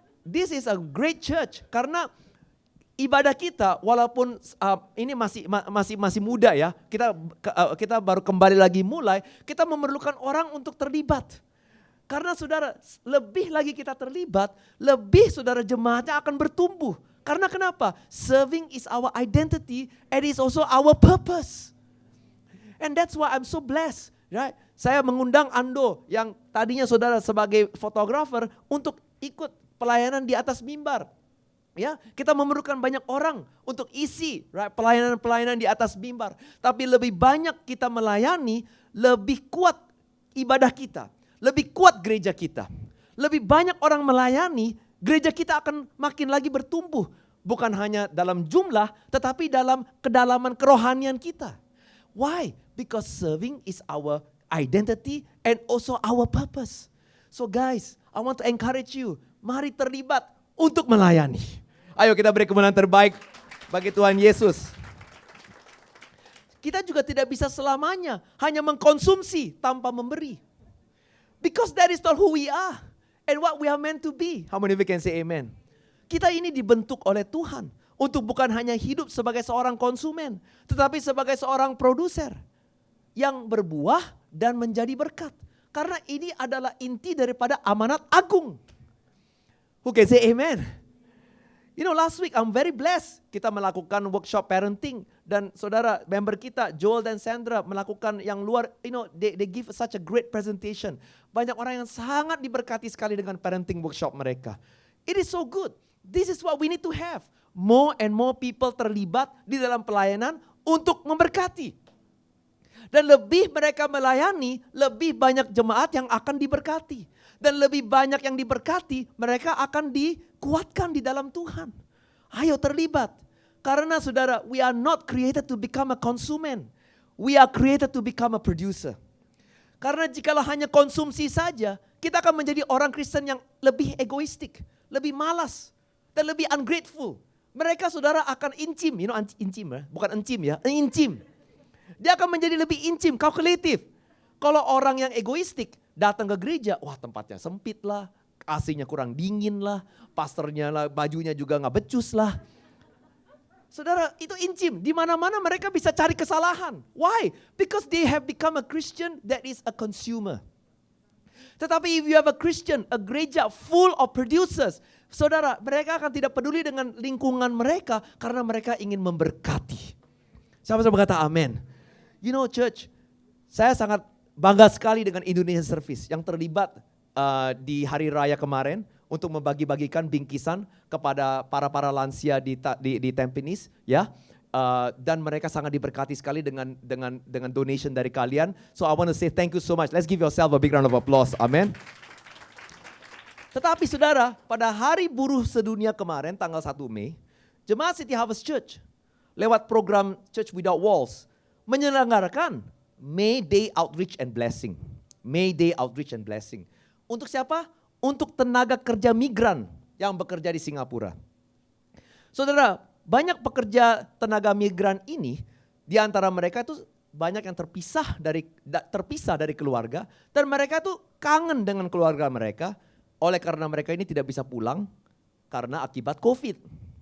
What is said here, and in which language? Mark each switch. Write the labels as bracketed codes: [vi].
[en] This is a great church [id] karena ibadah kita walaupun ini masih muda ya. Kita baru kembali lagi mulai, kita memerlukan orang untuk terlibat. Karena saudara, lebih lagi kita terlibat, lebih saudara jemaatnya akan bertumbuh. Karena kenapa? [en] Serving is our identity and is also our purpose. And that's why I'm so blessed, right? [id] Saya mengundang Ando yang tadinya saudara sebagai fotografer untuk ikut pelayanan di atas mimbar. Ya, kita memerlukan banyak orang untuk isi right, pelayanan-pelayanan di atas mimbar. Tapi lebih banyak kita melayani, lebih kuat ibadah kita. Lebih kuat gereja kita. Lebih banyak orang melayani, gereja kita akan makin lagi bertumbuh. Bukan hanya dalam jumlah, tetapi dalam kedalaman kerohanian kita. Why? [en] Because serving is our identity and also our purpose. So guys, I want to encourage you. [id] Mari terlibat untuk melayani. Ayo kita beri kemenangan terbaik bagi Tuhan Yesus. Kita juga tidak bisa selamanya hanya mengkonsumsi tanpa memberi. [en] Because that is not who we are and what we are meant to be. How many of you can say amen? [id] Kita ini dibentuk oleh Tuhan untuk bukan hanya hidup sebagai seorang konsumen, tetapi sebagai seorang produser yang berbuah dan menjadi berkat. Karena ini adalah inti daripada amanat agung. [en] Who can say amen? You know, last week I'm very blessed. [id] Kita melakukan workshop parenting dan saudara member kita Joel dan Sandra melakukan yang luar, [en] you know, they give such a great presentation. [id] Banyak orang yang sangat diberkati sekali dengan parenting workshop mereka. [en] It is so good. This is what we need to have. More and more people [id] terlibat di dalam pelayanan untuk memberkati. Dan lebih mereka melayani, lebih banyak jemaat yang akan diberkati. Dan lebih banyak yang diberkati, mereka akan dikuatkan di dalam Tuhan. Ayo terlibat. Karena saudara, [en] we are not created to become a consumer. We are created to become a producer. [id] Karena jikalau hanya konsumsi saja, kita akan menjadi orang Kristen yang lebih egoistik, lebih malas, dan lebih ungrateful. Mereka saudara akan incim, [en] you know [id] incim ya, bukan encim ya, incim. Dia akan menjadi lebih incim, kalkulatif. Kalau orang yang egoistik datang ke gereja, wah tempatnya sempit lah, AC-nya kurang dingin lah, pastornya lah, bajunya juga nggak becus lah. Saudara, itu incim. Di mana-mana mereka bisa cari kesalahan. Why? [en] Because they have become a Christian that is a consumer. [id] Tetapi [en] if you have a Christian, [id] a gereja [en] full of producers, [id] saudara, mereka akan tidak peduli dengan lingkungan mereka karena mereka ingin memberkati. Siapa-siapa berkata amin. [en] You know church, [id] saya sangat bangga sekali dengan Indonesian Service yang terlibat di hari raya kemarin untuk membagi-bagikan bingkisan kepada para lansia di Tampines, ya. Dan mereka sangat diberkati sekali dengan donation dari kalian. [en] So I want to say thank you so much. Let's give yourself a big round of applause. [id] Amen. Tetapi saudara, pada hari buruh sedunia kemarin tanggal 1 Mei, Jemaat City Harvest Church lewat program Church Without Walls menyelenggarakan May Day Outreach and Blessing. [en] May Day Outreach and Blessing. [id] Untuk siapa? Untuk tenaga kerja migran yang bekerja di Singapura. Saudara, banyak pekerja tenaga migran ini, di antara mereka itu banyak yang terpisah dari keluarga. Dan mereka tuh kangen dengan keluarga mereka, oleh karena mereka ini tidak bisa pulang karena akibat COVID.